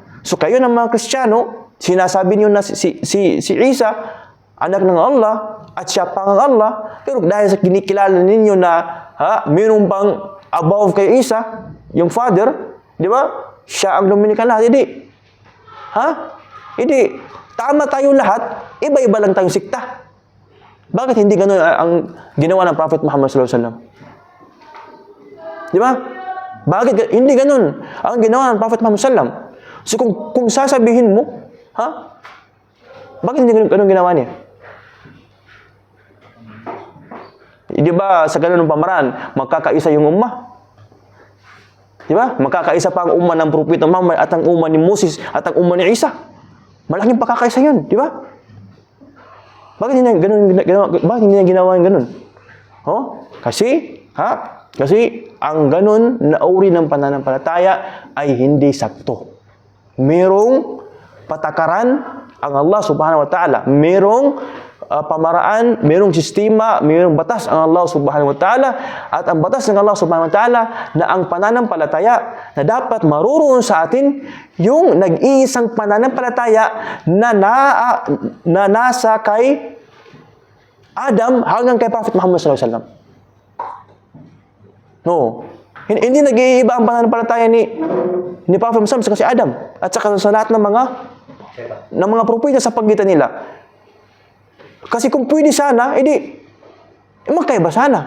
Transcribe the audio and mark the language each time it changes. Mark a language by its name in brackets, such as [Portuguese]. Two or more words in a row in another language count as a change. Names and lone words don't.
[Filipino] So kayo ng mga Kristiyano, sinasabi niyo na si Isa, anak ng Allah, at siya pang Allah, pero dahil sa kinikilala ninyo na mayroon pang above kay Isa, yung Father, di ba? Siya ang luminikan lahat, hindi. Hindi. Tama tayo lahat, iba-iba lang tayong sikta. Bakit hindi ganun ang ginawa ng Prophet Muhammad [Arabic] صلى الله عليه وسلم? [Filipino] Di ba? Bakit hindi ganun ang ginawa ng Prophet Muhammad [Arabic] صلى الله عليه وسلم? [Filipino] So kung sasabihin mo, bakit hindi ganun ginawa niya? Di ba sa ganun ng pamaraan, magkakaisa yung ummah? Di ba? Magkakaisa pa ang ummah ng Propeta Muhammad at ang ummah ni Moses at ang ummah ni Isa. Malaking pagkakaisa yun, di ba? Bakit hindi niya ginawa yung ganun? Kasi ang ganun na uri ng pananampalataya ay hindi sakto. Merong patakaran ang Allah [Arabic] سبحانه وتعالى. [Filipino] Merong pamaraan, merong sistema, merong batas ang Allah [Arabic] سبحانه وتعالى. [Filipino] At ang batas ng Allah [Arabic] سبحانه وتعالى [Filipino] na ang pananampalataya na dapat maruroon sa atin yung nag-iisang pananampalataya na nasa kay Adam hanggang kay Prophet Muhammad [Arabic] صلى الله عليه وسلم. [Filipino] No. Hindi nag-iiba ang pananampalataya ni Prophet Muhammad sa kasi Adam at saka sa lahat ng mga propeta sa pagitan nila. Kasi kung pwede sana, magkaiba sana.